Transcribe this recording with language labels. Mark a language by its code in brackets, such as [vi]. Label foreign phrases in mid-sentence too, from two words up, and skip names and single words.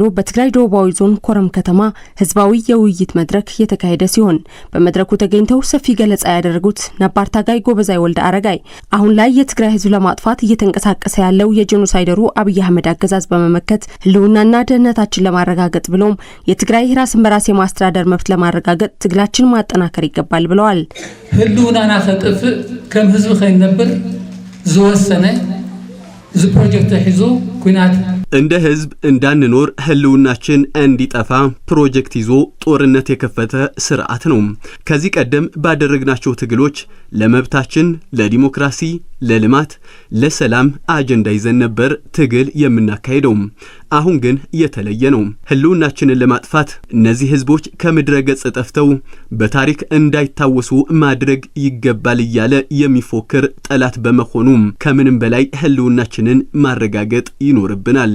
[am] በትግራይ ደቡባዊ ዞን ኮረም ከተማ ህዝባዊ የውይይት መድረክ የተካሄደ ሲሆን በመድረኩ ተገኝተው ሰፊ ገለጻ ያደረጉት ነባር ታጋይ ጎበዛይ ወልደ አረጋይ አሁን ላይ የትግራይ ህዝብ ለማጥፋት እየተንቀሳቀሰ ያለው የጄኖሳይደሩ አብይ አህመድ አገዛዝ በመመከት ህልውናና ደህንነታችን ለማረጋገጥ ብሎም የትግራይ ራስን በራስ የማስተዳደር መብት ለማረጋገጥ ትግላችን ማጠናከር ይገባል ብለዋል። [ti] ህልውናና ከጥፍ ከም ህዝብ ከይነብር ዝወሰነ ዝ ፕሮጀክት ሒዙ ኩናት [am] እንደ ህዝብ እንዳንኖር ህልውናችን እንዲጠፋ ፕሮጀክት ይዞ ጦርነት የከፈተ ስርዓት ነው። ከዚህ ቀደም ባደረግናቸው ትግሎች ለመብታችን፣ ለዲሞክራሲ፣ ለልማት፣ ለሰላም አጀንዳ ይዘን ነበር ትግል የምናካሄደው። አሁን ግን የተለየ ነው። ህልውናችንን ለማጥፋት እነዚህ ህዝቦች ከምድረ ገጽ ጠፍተው በታሪክ እንዳይታወሱ ማድረግ ይገባል እያለ የሚፎክር ጠላት በመሆኑ ከምንም በላይ ህልውናችንን ማረጋገጥ ይኖርብናል።